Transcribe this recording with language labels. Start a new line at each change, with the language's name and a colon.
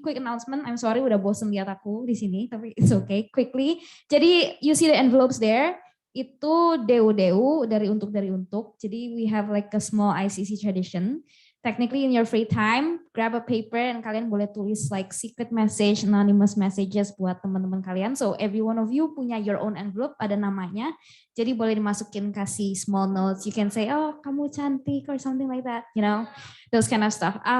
English: Quick announcement, I'm sorry
Indonesian: udah bosen lihat aku di sini, tapi
English: it's okay, quickly. Jadi you see the envelopes there,
Indonesian: itu DU dari untuk.
English: Jadi we have like a small ICC tradition. Technically in your free time, grab a paper and
Indonesian: kalian boleh tulis
English: like secret message, anonymous messages
Indonesian: buat teman-teman kalian.
English: So every one of you punya your own envelope,
Indonesian: ada namanya. Jadi boleh dimasukin kasih
English: small notes. You can say,
Indonesian: oh kamu cantik
English: or something like that, you know, those kind of stuff.